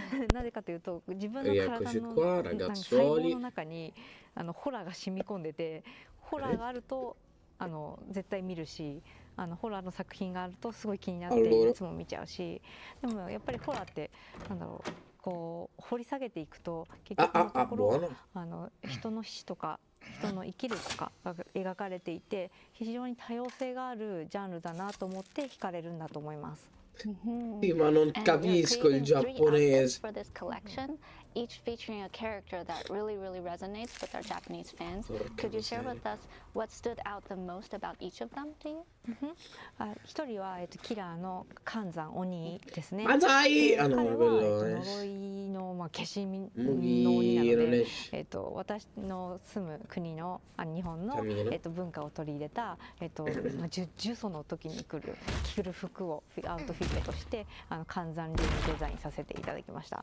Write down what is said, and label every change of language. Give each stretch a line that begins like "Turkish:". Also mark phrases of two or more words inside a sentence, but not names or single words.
Japanese: なぜかというと、自分の体の細胞の中にホラーが染み込んでて、ホラーがあると絶対見るし、ホラーの作品があるとすごい気になっていつも見ちゃうし、でもやっぱりホラーってなんだろう、こう掘り下げていくと結局のところ人の死とか人の生きるとかが描かれていて、非常に多様性があるジャンルだなと思って惹かれるんだと思います。
Italian: Sì, ma non capisco il giapponese.
English: For this collection, each featuring a character that really resonates with our Japanese fans. Could you share with us what stood out the most about each of them to you?
Japanese: 一人はキラーの寒山鬼ですね。彼は呪いの消しの鬼なので、私の住む国の日本の文化を取り入れた呪詛の時に着る服をアウトフィットとして寒山流にデザインさせていただきました。